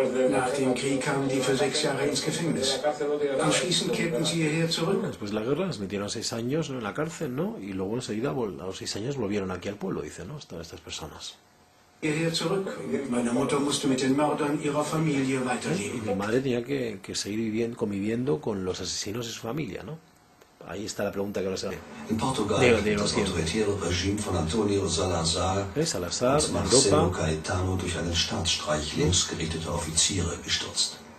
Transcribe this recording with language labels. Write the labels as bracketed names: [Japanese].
[German] Nach dem Krieg kamen die für 6 Jahre ins Gefängnis. Anschließend kehrten sie hierher zurück. [Spanish] Después de la guerra les metieron 6 años, ¿no?, en la cárcel, ¿no? Y luego enseguida, a los 6 años, volvieron aquí al pueblo, dice, ¿no? Estas personas. [German] Hierher zurück. Meine Mutter musste mit den Mördern ihrer Familie weiterleben. [Spanish] Y mi madre tenía que seguir conviviendo con los asesinos de su familia, ¿no? Ahí está la pregunta que ahora se hace. [German] In Portugal das autoritäre Regime von Antonio Salazar, das Marcelo Caetano durch einen Staatsstreich linksgerichtete Offiziere gestürzt.